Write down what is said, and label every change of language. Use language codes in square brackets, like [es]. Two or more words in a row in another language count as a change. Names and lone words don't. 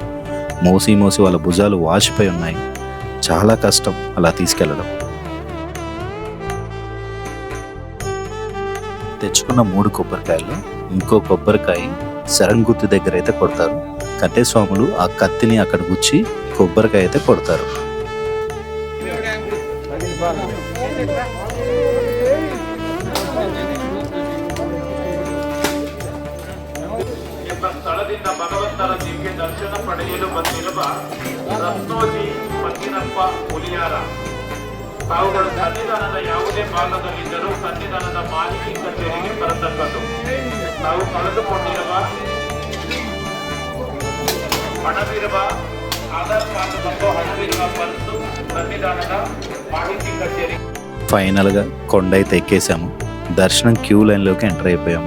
[te] మోసి వాళ్ళ భుజాలు వాచిపోయి ఉన్నాయి. చాలా కష్టం అలా తీసుకెళ్ళడం. తెచ్చుకున్న 3 కొబ్బరికాయలు ఇంకో కొబ్బరికాయ శరంగుత్తి దగ్గర అయితే కొడతారు. కట్టేస్వాములు ఆ కత్తిని అక్కడ గుచ్చి కొబ్బరికాయ అయితే కొడతారు. [kn] ಸ್ಥಳದಿಂದ ಭಗವಂತನ ದಿವ್ಯ ದರ್ಶನ ಪಡೆಯಲು ಬಂದಿರುವ ರತ್ನೋಜಿ ಮಂಗಿನಪ್ಪ ಹುಲಿಯಾರ ತಾವುಗಳು ಸನ್ನಿಧಾನದ ಯಾವುದೇ ಭಾಗದಲ್ಲಿದ್ದರೂ ಸನ್ನಿಧಾನದ ಮಾಹಿತಿ ಕಚೇರಿಗೆ ಬರತಕ್ಕದ್ದು. ತಾವು ಕಳೆದುಕೊಂಡಿರುವ ಹಣವಿರುವ ಆಧಾರ್ ಕಾರ್ಡ್ ಮತ್ತು ಹಣವಿರುವ ಪರ್ಸು ಸನ್ನಿಧಾನದ ಮಾಹಿತಿ ಕಚೇರಿ. [te] ఫైనల్గా కొండ అయితే ఎక్కేసాము. దర్శనం క్యూ లైన్లోకి ఎంటర్ అయిపోయాము.